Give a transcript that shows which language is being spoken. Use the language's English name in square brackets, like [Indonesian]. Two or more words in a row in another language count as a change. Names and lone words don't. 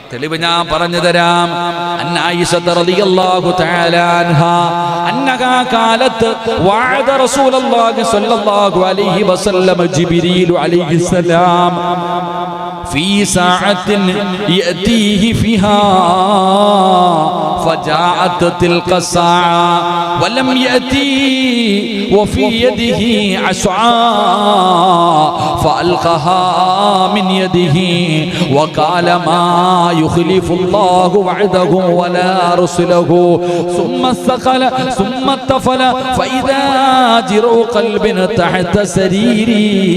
[Malayalam] തെളിവ് ഞാൻ പറഞ്ഞു തരാം. [Arabic] أن عائشة رضي الله تعالى عنها أنها قالت واعد رسول الله صلى الله عليه وسلم جبريل عليه السلام في ساعة يأتيه فيها فجاءت تلك الساعة ولم يأتي وفي يده عصا فألقاها من يده وقال ما يخلف الله وعده ولا رسله ثم استقل ثم اتفل فإذا جرو قلب تحت سريري